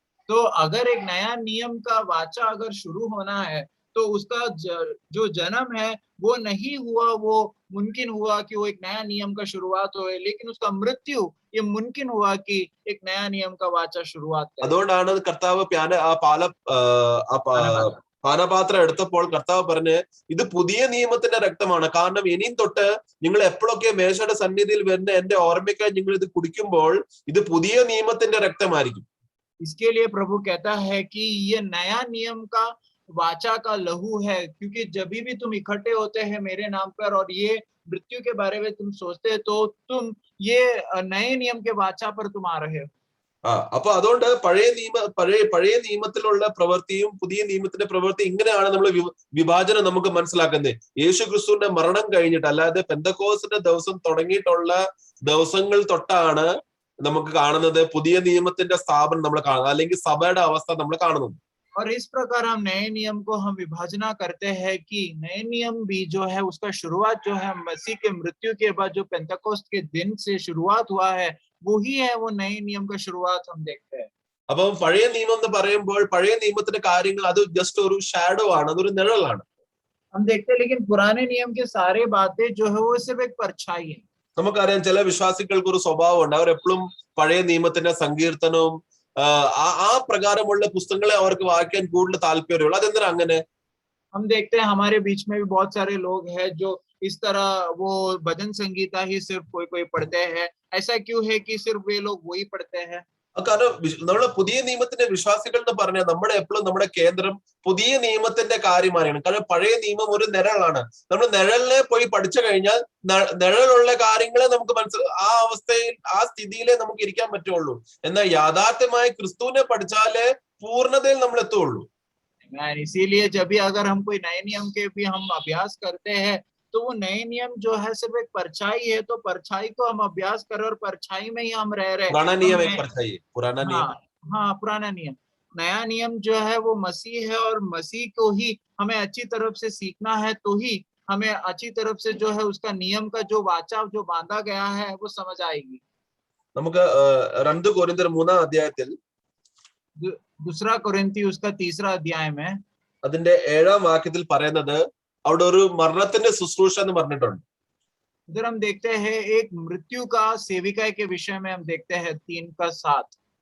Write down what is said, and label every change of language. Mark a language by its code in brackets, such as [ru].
[hi] तो अगर एक नया नियम का वाचा अगर शुरू होना है तो उसका जो जन्म है वो नहीं हुआ, वो मुमकिन हुआ कि वो एक नया नियम का शुरुआत हो, लेकिन उसका मृत्यु ये मुमकिन हुआ कि एक नया नियम का वाचा शुरुआत करे. [ml] അതുകൊണ്ടാണ് കർത്താവ് പാനപാത്രം എടുത്തപ്പോൾ കർത്താവ് പറഞ്ഞ് ഇത് പുതിയ നിയമത്തിന്റെ രക്തമാണ്. കാരണം ഇനിയും തൊട്ട് നിങ്ങൾ എപ്പോഴൊക്കെ മേശയുടെ സന്നിധിയിൽ വരുന്ന എന്റെ ഓർമ്മയ്ക്കായി നിങ്ങൾ ഇത് കുടിക്കുമ്പോൾ ഇത് പുതിയ നിയമത്തിന്റെ രക്തമായിരിക്കും. [hi] इसके लिए प्रभु कहता है कि ये नया नियम का वाचा का लहू है, क्योंकि जब भी तुम इकट्ठे होते हैं मेरे नाम पर और ये मृत्यु के बारे में तुम सोचते हैं तो तुम ये नए नियम के वाचा पर तुम आ रहे हो. [ml] അപ്പൊ അതുകൊണ്ട് പഴയ നിയമത്തിലുള്ള പ്രവൃത്തിയും പുതിയ നിയമത്തിന്റെ പ്രവൃത്തി ഇങ്ങനെയാണ് നമ്മൾ വിഭാജനം നമുക്ക് മനസ്സിലാക്കുന്നത്. യേശു ക്രിസ്തുവിന്റെ മരണം കഴിഞ്ഞിട്ട്, അല്ലാതെ പെന്തക്കോസ്തിന്റെ ദിവസം തുടങ്ങിയിട്ടുള്ള ദിവസങ്ങൾ തൊട്ടാണ് നമുക്ക് കാണുന്നത് പുതിയ നിയമത്തിന്റെ സ്ഥാപനം നമ്മൾ കാണുന്നത്, അല്ലെങ്കിൽ സഭയുടെ അവസ്ഥ നമ്മൾ കാണുന്നത്. [hi] और इस प्रकार हम नए नियम को हम विभाजना करते हैं कि नए नियम भी जो है उसका शुरुआत जो है मसीह के मृत्यु के बाद जो पेंतकोस्त के दिन से शुरुआत हुआ है वही है वो नए नियम का शुरुआत हम देखते हैं. [ml] അപ്പം പഴയ നിയമം എന്ന് പറയുമ്പോൾ പഴയ നിയമത്തിന്റെ കാര്യങ്ങൾ അത് ജസ്റ്റ് ഒരു ഷാഡോ ആണ്, അതൊരു നിഴലാണ്. [hi] हम देखते हैं लेकिन पुराने नियम के सारे बातें जो है वो सिर्फ एक परछाई है. [ml] നമുക്കറിയാം ചില വിശ്വാസികൾക്ക് ഒരു സ്വഭാവമുണ്ട്, അവർ എപ്പോഴും പഴയ നിയമത്തിന്റെ സങ്കീർത്തനവും ആ പ്രകാരമുള്ള പുസ്തകങ്ങളെ അവർക്ക് വായിക്കാൻ കൂടുതൽ താല്പര്യമുള്ളൂ. അതെന്തിനാ അങ്ങനെ? [hi] हम देखते हैं हमारे बीच में भी बहुत सारे लोग हैं जो इस तरह वो भजन संगीता ही सिर्फ कोई पढ़ते हैं. ऐसा क्यों है कि सिर्फ वे लोग वही पढ़ते हैं? [ml] കാരണം നമ്മള് പുതിയ നിയമത്തിന്റെ വിശ്വാസികൾ എന്ന് പറഞ്ഞാൽ നമ്മുടെ എപ്പോഴും നമ്മുടെ കേന്ദ്രം പുതിയ നിയമത്തിന്റെ കാര്യമാണ്. കാരണം പഴയ നിയമം ഒരു നിഴലാണ്. നമ്മൾ നിഴലിനെ പോയി പഠിച്ചു കഴിഞ്ഞാൽ നിഴലുള്ള കാര്യങ്ങളെ നമുക്ക് ആ അവസ്ഥയിൽ ആ സ്ഥിതിയിലേ നമുക്ക് ഇരിക്കാൻ പറ്റുള്ളൂ. എന്നാൽ യാഥാർത്ഥ്യമായി ക്രിസ്തുവിനെ പഠിച്ചാലേ പൂർണ്ണതയിൽ നമ്മൾ എത്തുള്ളൂ. [hi] इसीलिए जब भी अगर हम कोई नए नियम के भी हम अभ्यास करते हैं तो वो नए नियम जो है सिर्फ एक परछाई है, तो परछाई को हम अभ्यास करें और परछाई में ही हम रह रहे. पुराना नियम एक परछाई है, पुराना नियम. हाँ, पुराना नियम. नया नियम जो है वो मसीह है और मसीह को ही हमें अच्छी तरफ से सीखना है तो ही हमें अच्छी तरफ से जो है उसका नियम का जो वाचा जो बांधा गया है वो समझ आएगी। [ml] നമുക്ക് 2 കൊരിന്ത്യർ 3-ാം അധ്യായത്തിൽ [hi] दूसरा कोरिन्थी उसका 3रा अध्याय में [ml] അതിന്റെ 7-ാം വാക്യത്തിൽ പറയുന്നത് അവിടെ ഒരു മരണത്തിന്റെ ശുശ്രൂഷ എന്ന് പറഞ്ഞിട്ടുണ്ട്. [hi] उधर हम देखते हैं एक मृत्यु का सेविका के विषय में हम देखते हैं 3:7